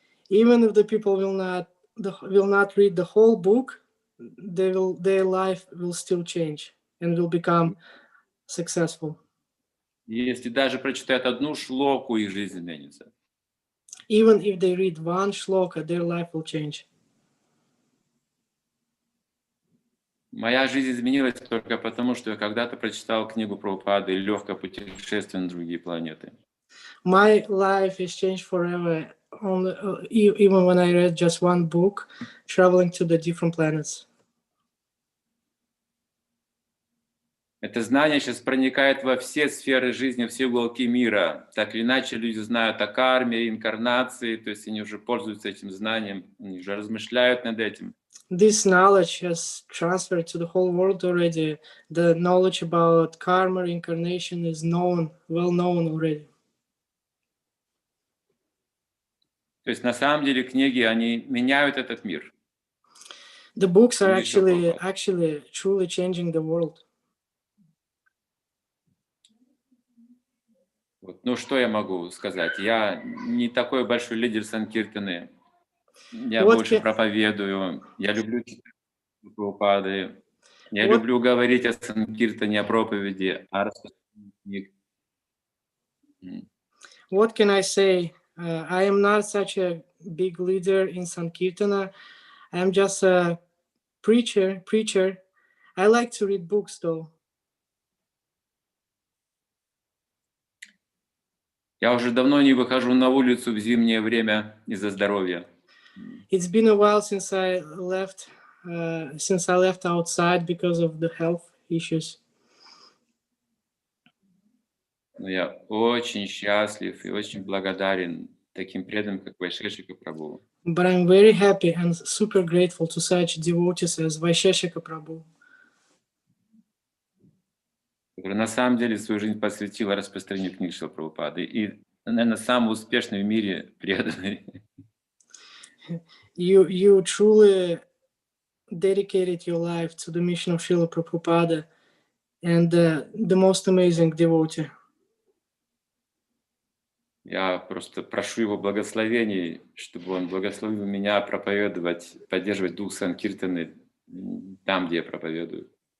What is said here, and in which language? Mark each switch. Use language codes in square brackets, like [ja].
[en] Even if the people will not read the whole book, their life will still change and will become successful. [ru] Если даже прочитают одну шлоку, их жизнь изменится. [en] Even if they read one shloka, their life will change. [ru] Моя жизнь изменилась только потому, что я когда-то прочитал книгу Прабхупады «Легкое путешествие на другие планеты». [en] My life is changed forever, even when I read just one book, Traveling to the Different Planets. [ru] Это знание сейчас проникает во все сферы жизни, все уголки мира. Так или иначе, люди знают о карме, инкарнации, то есть они уже пользуются этим знанием, они уже размышляют над этим. [en] This knowledge has transferred to the whole world already. The knowledge about karma, reincarnation is well known already. [ru] То есть на самом деле книги, они меняют этот мир. [en] The books are Beautiful. actually truly changing the world. [ru] Вот. Ну, что я могу сказать? Я не такой большой лидер Санкиртаны. Я Вот больше проповедую. Я люблю читать Прабхупады. Я люблю говорить о Санкиртане, о проповеди, о распространении книг. [en] What can I say? I am not such a big leader in Sankirtana. I am just a preacher. I like to read books though. [ru] Я уже давно не выхожу на улицу в зимнее время из-за здоровья. [en] It's been a while since I left outside because of the health issues. [ru] Но я очень счастлив и очень благодарен таким преданным, как Вайшешика Прабху. [en] But I'm very happy and super grateful to such devotees as Vaisheshika Prabhu, [ru] который на самом деле свою жизнь посвятил распространению книг Шрилы Прабхупады. И, наверное, самый успешный в мире преданный. [en] You truly dedicated your life to the mission of Srila Prabhupada and the most amazing devotee. [ru] Я просто прошу его благословений, чтобы он благословил меня проповедовать, поддерживать дух Санкиртаны там, где я проповедую.